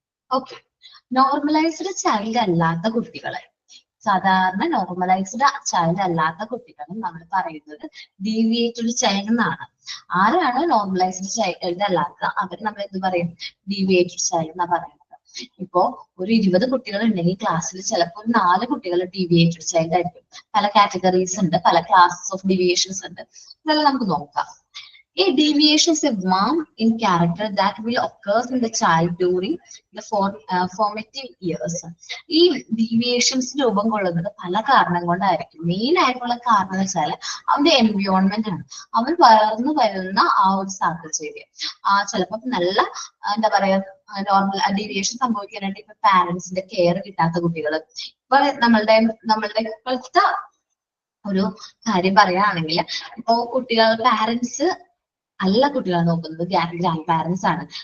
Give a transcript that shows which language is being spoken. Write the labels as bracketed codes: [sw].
[ml] Okay, normalised child അല്ലാത്ത കുട്ടികളെ, സാധാരണ നോർമലൈസ്ഡ് ചൈൽഡ് അല്ലാത്ത കുട്ടികളെ നമ്മൾ പറയുന്നത് ഡീവിയേറ്റഡ് ചൈൽഡ് എന്നാണ്. ആരാണ് നോർമലൈസ്ഡ് ചൈൽഡ് അല്ലാത്ത അവർ നമ്മൾ എന്ത് പറയും? ഡീവിയേറ്റഡ് ചൈൽഡ് എന്നാ പറയുന്നത്. ഇപ്പോ ഒരു 20 കുട്ടികൾ ഉണ്ടെങ്കിൽ ക്ലാസ്സിൽ ചിലപ്പോൾ 4 കുട്ടികൾ ഡീവിയേറ്റഡ് ചൈൽഡ് ആയിരിക്കും. പല കാറ്റഗറീസ് ഉണ്ട്, പല ക്ലാസസ് ഓഫ് ഡീവിയേഷൻസ് ഉണ്ട്. ഇതെല്ലാം നമുക്ക് നോക്കാം. [en] A deviation is a warm in character that will occur in the child during the formative years. [ml] ഈ ഡീവിയേഷൻസ് രൂപം കൊള്ളുന്നത് പല കാരണം കൊണ്ടായിരിക്കും. മെയിൻ ആയിട്ടുള്ള കാരണം എന്ന് വെച്ചാൽ അവന്റെ എൻവയോൺമെന്റ് ആണ്. അവൻ വളർന്നു വരുന്ന ആ ഒരു സാഹചര്യം. ചിലപ്പോൾ നല്ല എന്താ പറയാ നോർമൽ ഡീവിയേഷൻ സംഭവിക്കാനായിട്ട് ഇപ്പൊ പാരന്റ്സിന്റെ കെയർ കിട്ടാത്ത കുട്ടികൾ, ഇപ്പൊ നമ്മളുടെ ഇപ്പോഴത്തെ ഒരു കാര്യം പറയുകയാണെങ്കിൽ, ഇപ്പോ കുട്ടികൾ പാരന്റ്സ് അല്ല കുട്ടികളെ നോക്കുന്നത്, ഗ്രാൻഡ് പാരന്റ്സ് ആണ്.